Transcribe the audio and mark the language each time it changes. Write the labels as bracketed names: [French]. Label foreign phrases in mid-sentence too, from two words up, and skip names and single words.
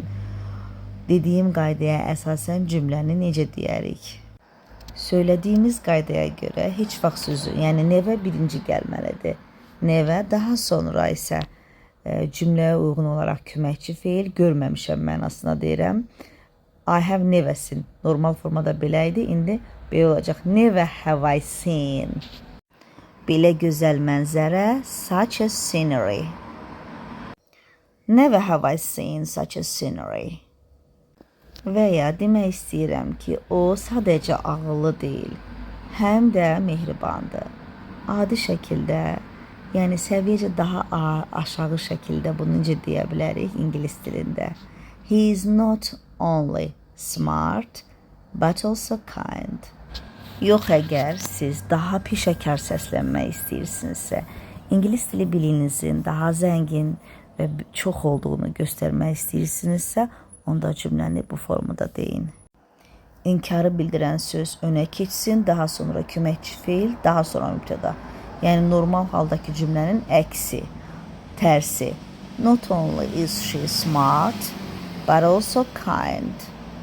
[Azerbaijani] Dediyim qaydaya əsasən cümləni necə deyərik? Söylədiyimiz qaydaya görə heç vaxt sözü, yəni nevə birinci gəlməlidir. Nevə daha sonra isə cümləyə uyğun olaraq köməkçi feil görməmişəm mənasına deyirəm. [English] I have never seen. [Azerbaijani] Normal formada belə idi, indi belə olacaq. [English] Never have I seen. [Azerbaijani] Belə gözəl mənzərə, [English] such a scenery. Never have I seen such a scenery. [Azerbaijani] Və ya demək istəyirəm ki, o sadəcə ağıllı deyil, həm də mehribandır. Adi şəkildə, yəni səviyyəcə daha aşağı şəkildə bunu necə deyə bilərik ingilis dilində? [English] He is not only smart, but also kind. [Azerbaijani] Yox, əgər siz daha peşəkar səslənmək istəyirsinizsə, ingilis dili bilinizin daha zəngin və çox olduğunu göstərmək istəyirsinizsə, onda cümləni bu formada deyin. İnkarı bildirən söz önə keçsin, daha sonra köməkçi feil, daha sonra mübtəda. Yəni normal haldakı cümlənin əksi, tərsi. [English] Not only is she smart, but also kind.